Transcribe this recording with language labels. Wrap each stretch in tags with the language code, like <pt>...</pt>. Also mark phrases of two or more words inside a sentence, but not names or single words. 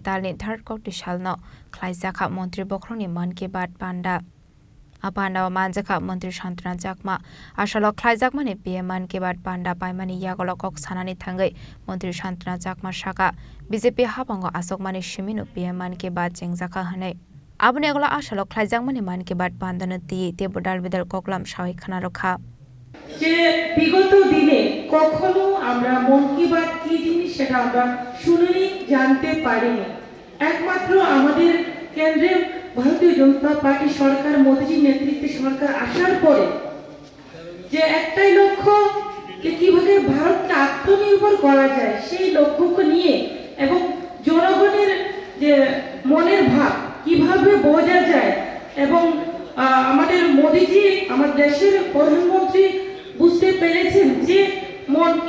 <trp>तालनि 3rd कक्टि सालनो ख्लाइजाखा मंत्री बख्रनि मान की बात पांडा आपान्डा मानजाखा मंत्री शान्तना चाकमा आसालो ख्लाइजाकमानि पीएम मान की बात पांडा पाइमानि यागलो कक सानानि थांगै मंत्री शान्तना चाकमा साका बीजेपी हाबंगो आसकमानि सिमिनु पीएम मान की बात जेंजाखा हनै आबुनि एगला आसालो ख्लाइजाकमानि मान की बात पांदानो दी तेबो डालबिदाल ककलाम सावै खाना रखा</trp> <bn>যে বিগত দিনে কখনো আমরা মন কি বাত কি জিনিস সেটা আমরা শুনিনি জানতে পারিনি একমাত্র আমাদের কেন্দ্রে ভারতীয় জনতা পার্টি সরকার মোদিজির নেতৃত্বে সরকার আসার পরে যে একটাই লক্ষ্য যে কিভাবে ভারতকে আত্মনির্ভর করা যায় সেই লক্ষ্যকে নিয়ে এবং জনগণের যে মনের ভাব কিভাবে বোঝা যায় এবং আমাদের মোদিজি আমাদের দেশের প্রধানমন্ত্রী বুঝতে পেরেছেন যে মন কি</bn>